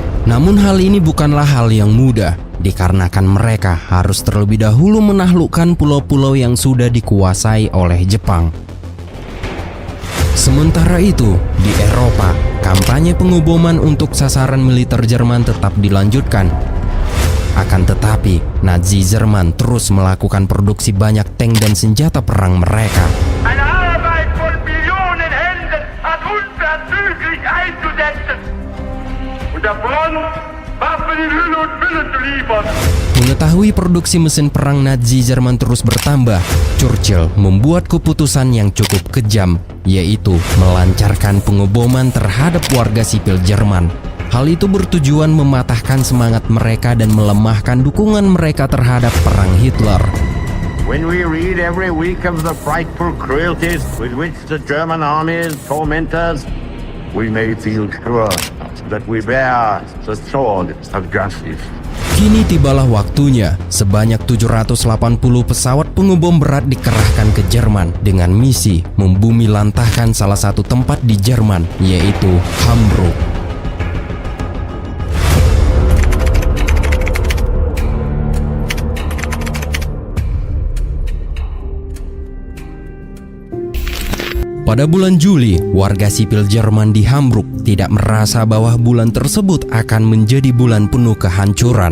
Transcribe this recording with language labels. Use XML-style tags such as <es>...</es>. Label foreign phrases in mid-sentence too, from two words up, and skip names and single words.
<id>Namun hal ini bukanlah hal yang mudah, dikarenakan mereka harus terlebih dahulu menaklukkan pulau-pulau yang sudah dikuasai oleh Jepang. Sementara itu, di Eropa, kampanye pengeboman untuk sasaran militer Jerman tetap dilanjutkan. Akan tetapi, Nazi Jerman terus melakukan produksi banyak tank dan senjata perang mereka.</id> <de>Eine Arbeit von Millionen Händen hat unverzüglich einzusetzen. Und der Front Waffen in Hülle und Fülle zu liefern.</de> <id>Mengetahui produksi mesin perang Nazi Jerman terus bertambah, Churchill membuat keputusan yang cukup kejam, yaitu melancarkan pengeboman terhadap warga sipil Jerman. Hal itu bertujuan mematahkan semangat mereka dan melemahkan dukungan mereka terhadap perang Hitler.</id> <en>When we read every week of the frightful cruelties with which the German armies torment us, we may feel sure that we bear the sword of justice.</en> <id>Kini tibalah waktunya, sebanyak 780 pesawat pengebom berat dikerahkan ke Jerman dengan misi membumi lantahkan salah satu tempat di Jerman, yaitu Hamburg. Pada bulan Juli, warga sipil Jerman di Hamburg tidak merasa bahwa bulan tersebut akan menjadi bulan penuh kehancuran.</id>